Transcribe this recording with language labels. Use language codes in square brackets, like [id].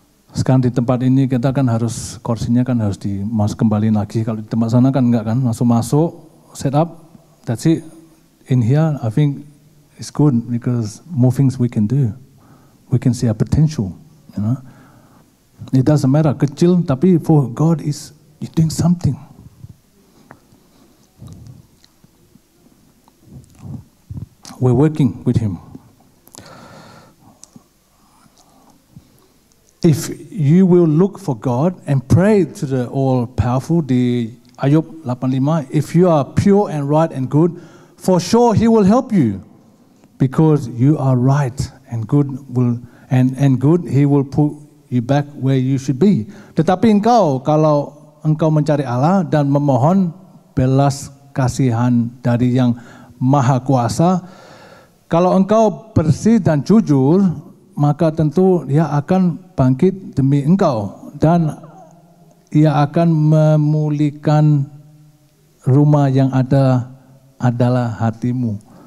[id] Sekarang di tempat ini kita kan harus, kursinya kan harus kembali lagi. Kalau di tempat sana kan enggak kan, masuk, [en] set up, that's it. In here, I think it's good because more things we can do. We can see our potential, It doesn't matter, [id] kecil, tapi [en] for God you're doing something. We're working with Him. If you will look for God and pray to the all-powerful, [id] di Ayub 8:5, [en] if you are pure and right and good, for sure He will help you, because you are right and good and good, He will put you back where you should be. [id] Tetapi kalau engkau mencari Allah dan memohon belas kasihan dari Yang Maha Kuasa, kalau engkau bersih dan jujur, maka tentu Dia akan bangkit demi engkau, dan Ia akan memulihkan rumah yang adalah hakmu.